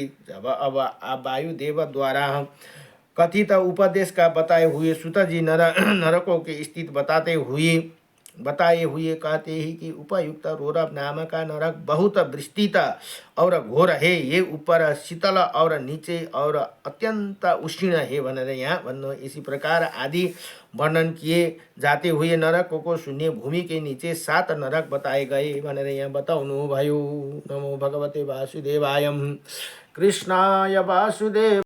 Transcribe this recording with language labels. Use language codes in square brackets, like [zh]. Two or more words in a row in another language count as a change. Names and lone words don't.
[hi] जब अब वायुदेव द्वारा कथित उपदेश का बताए हुए सूत जी नरकों की स्थिति बताए हुए कहते हैं कि उपयुक्त रोरव नाम का नरक बहुत विस्तृत और घोर है। ये ऊपर शीतल और नीचे और अत्यंत उष्ण है [ne] भनेर यहाँ भन्नु। [hi] इसी प्रकार आदि वर्णन किए जाते हुए नरकों को शून्य भूमि के नीचे 7 नरक बताए गए [ne] भनेर यहाँ बताउनु भयो। [sa] नमो भगवते वासुदेवाय। कृष्णाय वासुदेव।